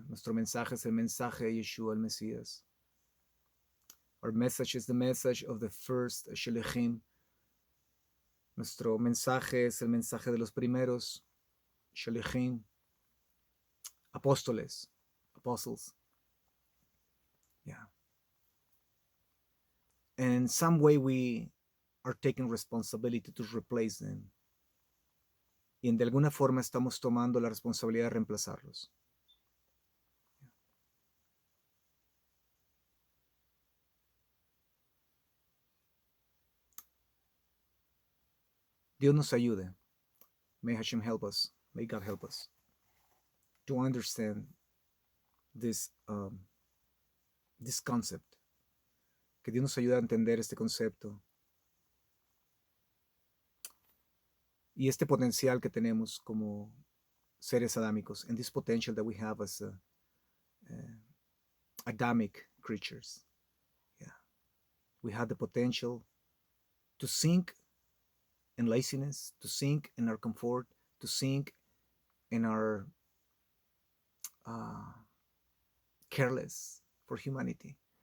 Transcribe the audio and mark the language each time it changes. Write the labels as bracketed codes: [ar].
[es] Nuestro mensaje es el mensaje de Yeshua el Mesías. [en] Our message is the message of the first Shelichim. [es] Nuestro mensaje es el mensaje de los primeros Shelichim, apóstoles, apostles. Yeah. [en] And in some way we are taking responsibility to replace them. [es] Y de alguna forma estamos tomando la responsabilidad de reemplazarlos. Dios nos ayude. [en] May Hashem help us. May God help us to understand this concept. [es] Que Dios nos ayude a entender este concepto. Y este potencial que tenemos como seres adámicos. [en] And this potential that we have as Adamic creatures. Yeah. We have the potential to sink in laziness, to sink in our comfort, to sink in our careless for humanity.